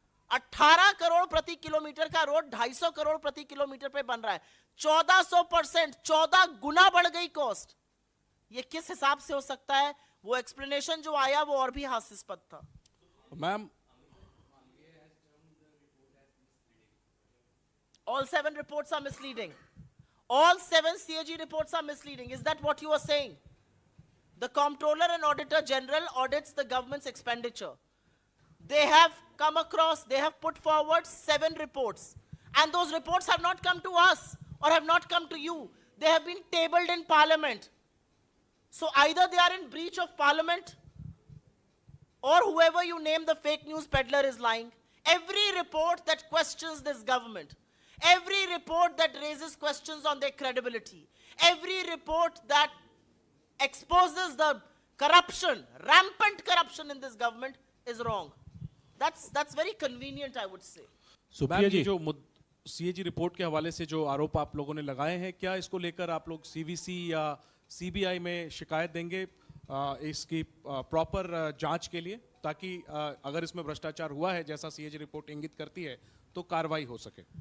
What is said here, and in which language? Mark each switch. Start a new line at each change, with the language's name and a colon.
Hindi: 18 करोड़ प्रति किलोमीटर का रोड 250 करोड़ प्रति किलोमीटर पे बन रहा है। 1400%, 14 गुना बढ़ गई कॉस्ट। ये किस हिसाब से हो सकता है? वो एक्सप्लेनेशन जो आया वो और भी हास्यास्पद था।
English: Ma'am, all 7 reports are misleading. All 7 CAG reports are misleading. Is that what you are saying? The Comptroller and Auditor General audits the government's expenditure. They have come across, they have put forward 7 reports. And those reports have not come to us or have not come to you. They have been tabled in Parliament. So either they are in breach of Parliament, or whoever you name the fake news peddler is lying. Every report that questions this government, every report that raises questions on their credibility, every report that exposes the corruption, rampant corruption in this government is wrong. That's very convenient, I would say.
Hindi: Supriya जी, जो CAG report के हवाले से जो आरोप आप लोगों ने लगाए हैं, क्या इसको लेकर आप लोग सीवीसी या सीबीआई में शिकायत देंगे इसकी प्रॉपर जांच के लिए, ताकि अगर इसमें भ्रष्टाचार हुआ है जैसा सीएजी रिपोर्ट इंगित करती है तो कार्रवाई हो सके?